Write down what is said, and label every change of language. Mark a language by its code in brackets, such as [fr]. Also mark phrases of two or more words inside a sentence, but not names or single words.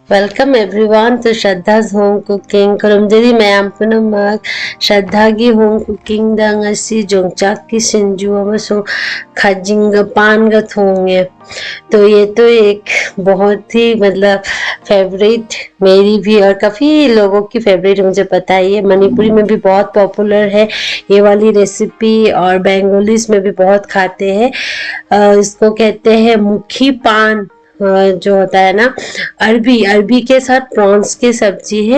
[en] Welcome everyone to Shraddha's Home Cooking. [mni] Kurumdiri mayam punamak Shraddhagi Home Cooking da ngasi jongchak ki sinju amasung khajinga pan ga thonge. [hi] तो ये तो एक बहुत ही मतलब फेवरेट मेरी भी और काफ़ी लोगों की फेवरेट मुझे पता है। ये मणिपुरी में भी बहुत पॉपुलर है ये वाली रेसिपी और बंगालीज में भी बहुत खाते हैं। इसको कहते हैं मुखी पान जो होता है ना, अरबी के साथ प्रॉन्स की सब्जी है।